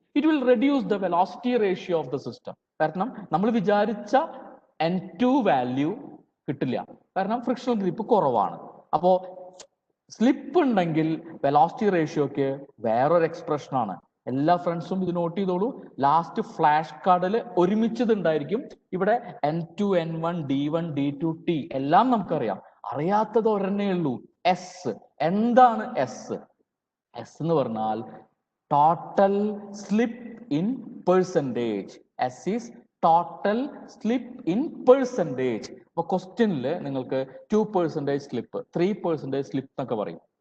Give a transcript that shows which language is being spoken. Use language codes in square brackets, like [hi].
[en] It will reduce the velocity ratio of the system. [ml] കാരണം നമ്മൾ വിചാരിച്ച N2 വാല്യൂ കിട്ടില്ല, കാരണം ഫ്രിക്ഷണൽ ഗ്രിപ്പ് കുറവാണ്. അപ്പോ സ്ലിപ്പ് ഉണ്ടെങ്കിൽ വെലോസിറ്റി റേഷ്യോക്ക് വേറൊരു എക്സ്പ്രഷൻ ആണ്. എല്ലാ ഫ്രണ്ട്സും ഇത് നോട്ട് ചെയ്തോളൂ. ലാസ്റ്റ് ഫ്ലാഷ് കാർഡിൽ ഒരുമിച്ചത് ഉണ്ടായിരിക്കും. ഇവിടെ N2, N1, D1, D2, T എല്ലാം നമുക്കറിയാം. അറിയാത്തത് ഒരെണ്ണേ ഉള്ളൂ, എസ്. എന്താണ് എസ്? എസ് എന്ന് പറഞ്ഞാൽ [en] Total slip in percentage. S is total slip in percentage. [ml] അപ്പൊ ക്വസ്റ്റ്യനിൽ നിങ്ങൾക്ക് 2% സ്ലിപ്പ്, 3% സ്ലിപ്പ് എന്നൊക്കെ പറയും.